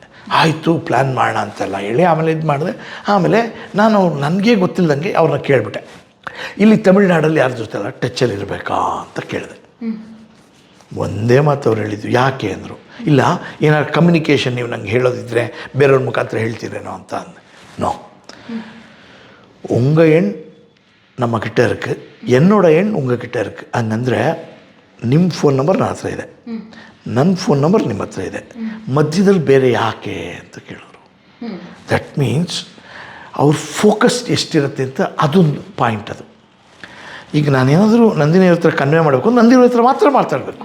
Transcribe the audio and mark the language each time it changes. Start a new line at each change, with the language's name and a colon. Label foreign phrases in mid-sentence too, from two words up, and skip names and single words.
Kannada: ಆಯಿತು, ಪ್ಲ್ಯಾನ್ ಮಾಡೋಣ ಅಂತೆಲ್ಲ ಹೇಳಿ ಆಮೇಲೆ ಇದು ಮಾಡಿದೆ. ಆಮೇಲೆ ನಾನು ನನಗೆ ಗೊತ್ತಿಲ್ಲದಂಗೆ ಅವ್ರನ್ನ ಕೇಳಿಬಿಟ್ಟೆ, ಇಲ್ಲಿ ತಮಿಳ್ನಾಡಲ್ಲಿ ಯಾರ ಜೊತೆ ಎಲ್ಲ ಟಚ್ಚಲ್ಲಿ ಇರಬೇಕಾ ಅಂತ ಕೇಳಿದೆ. ಒಂದೇ ಮಾತು ಅವ್ರು ಹೇಳಿದ್ದು. ಯಾಕೆ ಅಂದರು. ಇಲ್ಲ, ಏನಾದ್ರು ಕಮ್ಯುನಿಕೇಷನ್ ನೀವು ನಂಗೆ ಹೇಳೋದಿದ್ರೆ ಬೇರೆಯವ್ರ ಮುಖಾಂತರ ಹೇಳ್ತೀರೇನೋ ಅಂತ ಅಂದೆ.
Tamil: நோ, உங்க எண் நம்ம கிட்ட இருக்கு, என்னோட எண் உங்கள் கிட்ட இருக்கு.
Kannada: ಹಂಗಂದರೆ ನಿಮ್ಮ ಫೋನ್ ನಂಬರ್ ನನ್ನ ಹತ್ರ ಇದೆ, ನನ್ನ ಫೋನ್ ನಂಬರ್ ನಿಮ್ಮ ಹತ್ರ ಇದೆ, ಮಧ್ಯದಲ್ಲಿ ಬೇರೆ ಯಾಕೆ ಅಂತ ಕೇಳೋರು.
English: that means
Kannada: ಅವ್ರ ಫೋಕಸ್ ಎಷ್ಟಿರುತ್ತೆ ಅಂತ ಅದೊಂದು ಪಾಯಿಂಟ್. ಅದು ಈಗ ನಾನೇನಾದರೂ ನಂದಿನಿ ಹತ್ರ ಕನ್ವೆ ಮಾಡಬೇಕು, ನಂದಿನಿ ಹತ್ರ ಮಾತ್ರ ಮಾತಾಡಬೇಕು.